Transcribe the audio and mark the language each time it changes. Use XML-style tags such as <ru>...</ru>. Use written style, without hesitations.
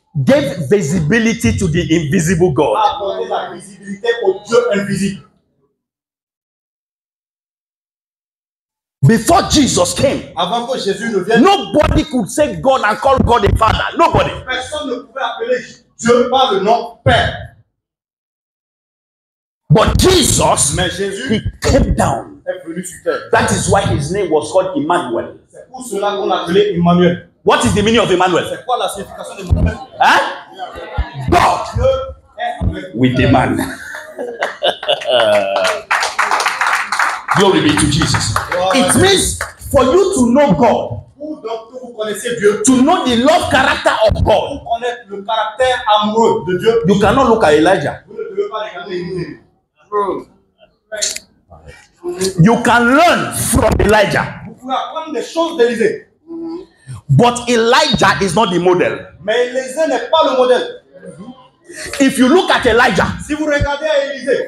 <en>gave visibility to the invisible God.</en> <fr>a accordé la visibilité au Dieu invisible.</fr> <en>Before Jesus came,</en> <fr>Avant que Jésus ne vienne,</fr> <en>nobody could say God and call God a father. Nobody.</en> <fr>personne ne pouvait appeler Dieu par le nom Père.</fr> <en>But Jesus,</en> <fr>Mais Jésus</fr> <en>he came down.</en> <fr>est venu sur terre.</fr> <en>That is why his name was called Emmanuel.</en> <fr>C'est pour cela qu'on l'a appelé Emmanuel.</fr> <en>What is the meaning of Emmanuel?</en> <fr>C'est quoi la signification d'Emmanuel?</fr> <en>Huh? God</en> <fr>Dieu est avec nous.</fr> <en>with a man. Glory be to Jesus. It means for you to know God,</en> <fr>Pour donc que vous connaissiez Dieu,</fr> <en>to know the love character of God,</en> <fr>pour connaître le caractère amoureux de Dieu,</fr> <en>you cannot look at Elijah.</en> <fr>vous ne devez pas regarder Élisée.</fr> <en>You can learn from Elijah.</en> <fr>Vous pouvez apprendre des choses d'Élisée.</fr> <en>But Elijah is not the model.</en> <fr>Mais Élisée n'est pas le modèle.</fr> <en>If you look at Elijah</en> <fr>Si vous regardez Élisée</fr>